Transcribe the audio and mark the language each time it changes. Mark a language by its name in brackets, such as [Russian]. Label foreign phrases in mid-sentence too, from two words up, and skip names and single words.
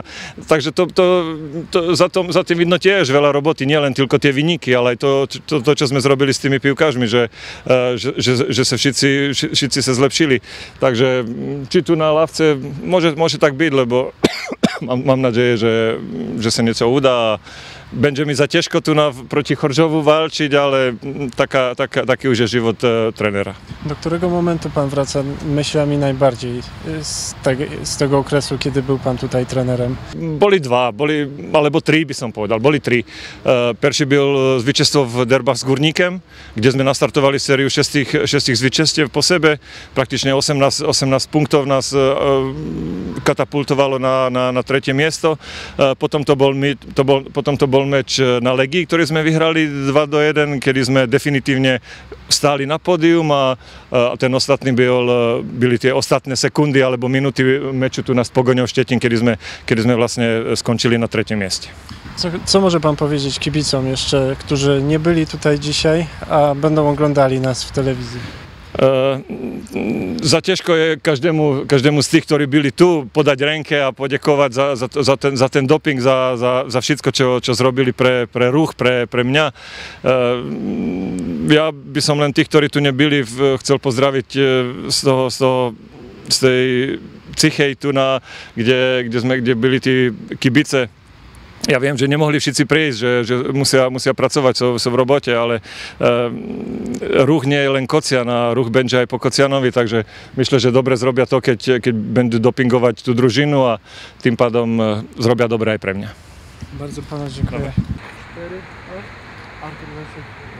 [Slovak] Takže za tým vidno tiež veľa roboty, nielen tylko tie výniky, ale aj to, čo sme zrobili s tými piłkarzmi, že sa všetci sa zlepšili. Takže či tu na ławce môže tak byť, lebo mám [Polish] nadzieję, że się nieco uda. Będzie mi za ciężko tu proti Chorzowu walczyć, ale taki już jest żywot trenera. Do którego momentu pan wraca myślami najbardziej z tego okresu, kiedy był pan tutaj trenerem? [Slovak] Boli dwa, alebo tri by som povedal, boli tri. [Polish] Pierwszy był zwycięstwo w derbach z Górnikiem, gdzie [Slovak] sme nastartowali seriu šestých zwycięstiev po sebe. [Polish] Praktycznie 18 punktów nas [Slovak] katapultovalo na tretie miesto. Potom to bol meč na Legii, ktorý sme vyhrali 2-1, kedy sme definitívne stáli na pódium a ten ostatný byli tie ostatné sekundy alebo minuty meču tu na Pogoňou Štětín, kedy sme vlastne skončili na [Polish] trzecim miejscu. Co może pan powiedzieć kibicom jeszcze, którzy nie byli tutaj dzisiaj, a będą oglądali nas w telewizji? [Slovak] Za ťažko je každému z tých, ktorí byli tu, podať renke a poďakovať za ten doping, za všetko, čo zrobili pre ruch, pre mňa. Ja by som len tých, ktorí tu nebyli, chcel pozdraviť z tej Cichej tu, kde byli tí kibice. Ja viem, že nemohli všetci prísť, že musia pracovať, sú v robote, ale ruch nie je len Kocian a ruch będzie aj po Kocianovi, takže myslím, že dobre zrobia to, keď będą dopingovať tú družinu a tým pádom zrobia dobre aj pre mňa. [Polish] Bardzo panu dziękuję. 4, Artur Wasiek.